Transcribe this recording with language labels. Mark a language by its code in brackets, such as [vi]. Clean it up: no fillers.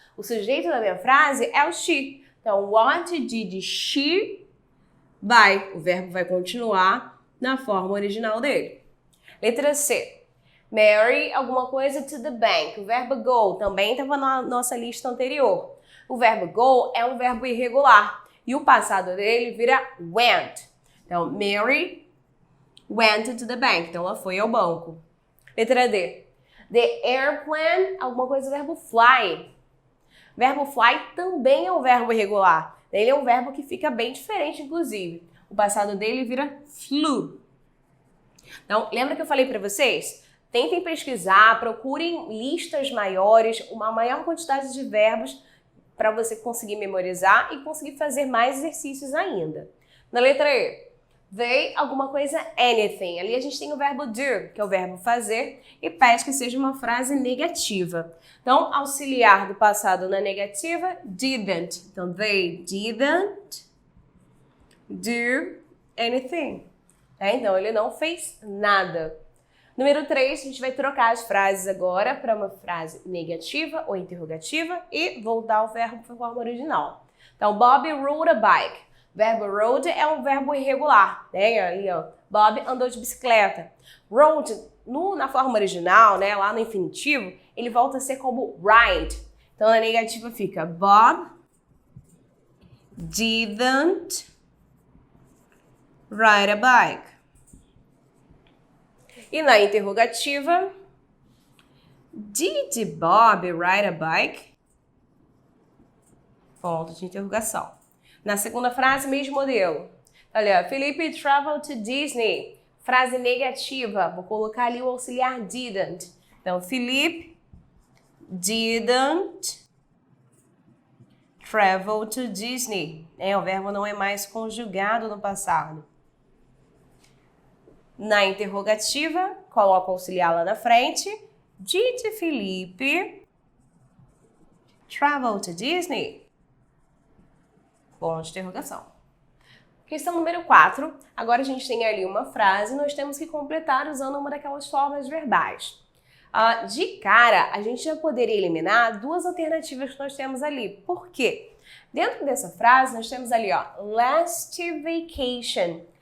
[pt] O sujeito da minha frase é o she. Então, [en] what did she buy? [pt] O verbo vai continuar na forma original dele. Letra C. Mary, alguma coisa [en] to the bank. [pt] O verbo go também estava na nossa lista anterior. O verbo go é um verbo irregular. E o passado dele vira went. [en] Então, Mary went to the bank. [pt] Então, ela foi ao banco. Letra D. The airplane, alguma coisa do verbo fly. Verbo fly também é um verbo irregular. Ele é um verbo que fica bem diferente, inclusive. O passado dele vira flew. Então, lembra que eu falei para vocês? Tentem pesquisar, procurem listas maiores, uma maior quantidade de verbos para você conseguir memorizar e conseguir fazer mais exercícios ainda. Na letra E, They, alguma coisa, anything. Ali a gente tem o verbo do, que é o verbo fazer, e pede que seja uma frase negativa. Então, auxiliar do passado na negativa, didn't. [en] Então, they didn't do anything. [pt] Então, ele não fez nada. Número 3, a gente vai trocar as frases agora para uma frase negativa ou interrogativa e voltar ao verbo para a forma original. Então, Bob rode a bike. O verbo rode é um verbo irregular, né? Ali, ó, Bob andou de bicicleta. Rode, na forma original, né, lá no infinitivo, ele volta a ser como ride. Então, na negativa fica [en] Bob didn't ride a bike. [pt] E na interrogativa, [en] did Bob ride a bike? [pt] Ponto de interrogação. Na segunda frase, mesmo modelo. Olha, [en] Felipe traveled to Disney. [pt] Frase negativa, vou colocar ali o auxiliar didn't. [en] Então, Felipe didn't travel to Disney. [pt] O verbo não é mais conjugado no passado. Na interrogativa, coloca o auxiliar lá na frente. [en] Did Felipe travel to Disney? [pt] Ponto de interrogação. Questão número 4. Agora a gente tem ali uma frase e nós temos que completar usando uma daquelas formas verbais. De cara, a gente já poderia eliminar duas alternativas que nós temos ali. Por quê? Dentro dessa frase, nós temos ali, ó, last vacation.